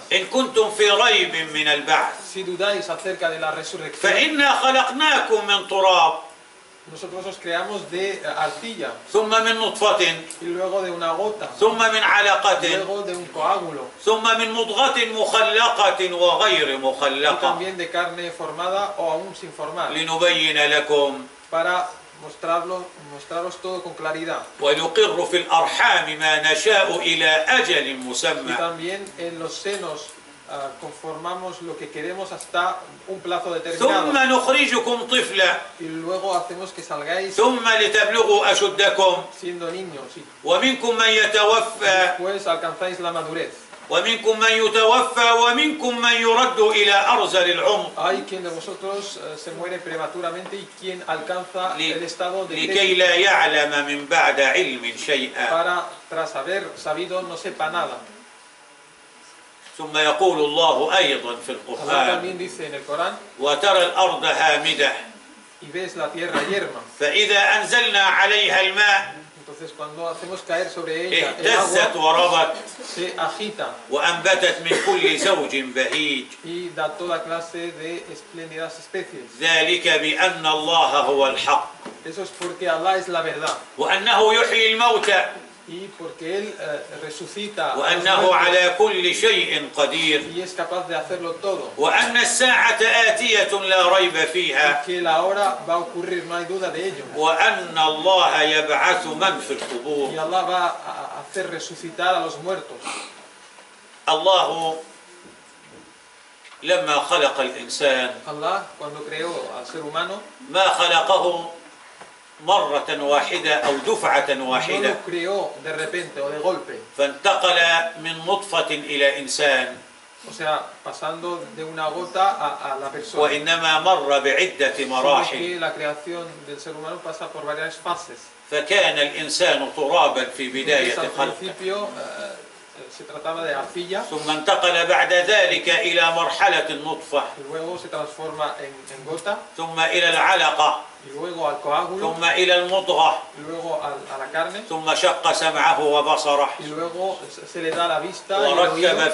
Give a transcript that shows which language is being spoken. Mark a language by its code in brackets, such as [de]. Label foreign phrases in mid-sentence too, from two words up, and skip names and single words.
[ar] إن كنتم في ريب من البعث [es] si dudáis acerca de la resurrección, [ar] فإنا خلقناكم من تراب [es] nosotros os creamos de arcilla, [ar] ثم من نطفة [es] y luego de una gota, [ar] ثم من علقة [es] luego de un coágulo, [ar] ثم من مضغة مخلقة وغير [es] y [ar] مخلقة [es] también de carne formada o aún sin formar, [ar] لنبين لكم [es] para mostraros todo con claridad. [ar] ونقر في الأرحام ما نشاء إلى أجل [es] Y [ar] مسمى [es] también en los senos conformamos lo que queremos hasta un plazo [ar] ثم [es] determinado, [ar] نخرجكم طفلا [es] y luego hacemos que salgáis [ar] ثم لتبلغوا أشدكم [es] siendo niños, y [ar] ومنكم من يتوفى [es] después alcanzáis la madurez. [ar] ومنكم من يتوفى ومنكم من يرد إلى أرذل العمر [es] Hay quien de vosotros se muere prematuramente y quien alcanza el estado de [ar] لكي [es] débil [ar] لا يعلم من بعد علم شيئا. [es] para, tras haber sabido, no sepa nada. [ar] ثم يقول الله أيضا في [es] Allah [ar] القرآن: [es] también dice en el Corán: [ar] وترى الأرض هامدة [es] y ves la tierra yerma. [ar] فإذا أنزلنا عليها الماء [es] Entonces cuando hacemos caer sobre ella el [ar] اهتزت [es] agua, [ar] وربت [es] se agita [ar] وأنبتت من كل زوج بهيج. [es] y da toda clase de espléndidas especies. [ar] ذلك بأن الله هو الحق [es] Eso es porque Allah es la verdad [ar] وأنه يحيي الموتى [es] y porque Él resucita a los [ar] وأنه [es] muertos [ar] على كل شيء قدير [es] y es capaz de hacerlo todo. [ar] وأن الساعة آتية لا ريب فيها [es] Que la hora va a ocurrir, no hay duda de ello. [ar] وأن الله يبعث من في [es] Y [ar] القبور. [es] Allah va a hacer resucitar a los muertos. [ar] الله لما خلق الإنسان [es] Allah, cuando creó al ser humano, [ar] ما خلقه مرة واحدة أو دفعة [es] no [ar] واحدة، [es] lo creó de repente o de golpe. [ar] فانتقل من نطفة إلى إنسان، [es] O sea, pasando de una gota a la persona. [ar] وإنما مر بعدة [es] Sino [ar] مراحل. [es] que la creación del ser humano pasa por varias fases. [ar] فكان الإنسان ترابا في بداية [es] Entonces, al [ar] خلقه، [es] principio se trataba de arcilla [ar] ثم انتقل بعد ذلك إلى مرحلة النطفة، [es] y luego se transforma en gota [ar] ثم إلى العلقة، [es] y luego al coágulo [ar] ثم إلى المضغة، [es] y luego a la carne [ar] ثم شق سمعه وبصره، [es] y luego se le da la vista y el [ar] وركب [es] oído